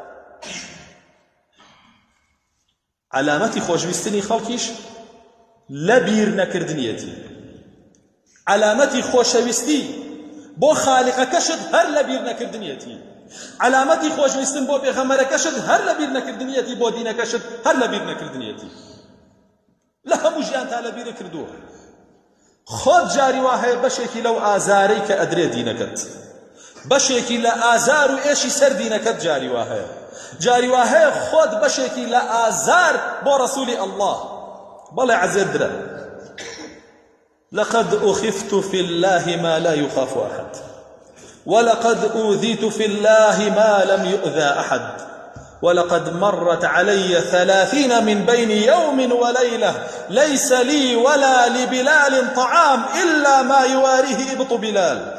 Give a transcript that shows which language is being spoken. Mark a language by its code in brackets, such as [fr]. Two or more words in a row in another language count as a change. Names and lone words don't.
[ckb] علامەتی خۆشویستنی خەڵکیش لە بیر نەکردنیەتی، علامەتی خۆشەویستی بۆ خالقەکەشت هەر لە بیر نەکردنیەتی، علامەتی خۆشویستن بۆ پێغەمبەرەکەشت هەر لە بیر نەکردنیەتی، بۆ دینەکەشت هەر لە بیر نەکردنیەتی، لە هەموو ژیان تا لە بیرە کردووە. خۆت جاری وا هەیە بەشێکی لەو ئازارەی کە ئەدرێ دینەکەت، بەشێکی لە ئازار و ئێشی سەر دینەکەت جاری وا هەیە، جاری وا هەیە خۆت بەشێکی لە ئازار بۆ ڕەسوولی ئەڵڵاه بەڵێ عەزێت درە. [ar] لقد أخفت في الله ما لا يخاف أحد ولقد أوذيت في الله ما لم يؤذى أحد ولقد مرت علي 30 من بين يوم وليلة ليس لي ولا لبلال طعام إلا ما يواريه إبط بلال.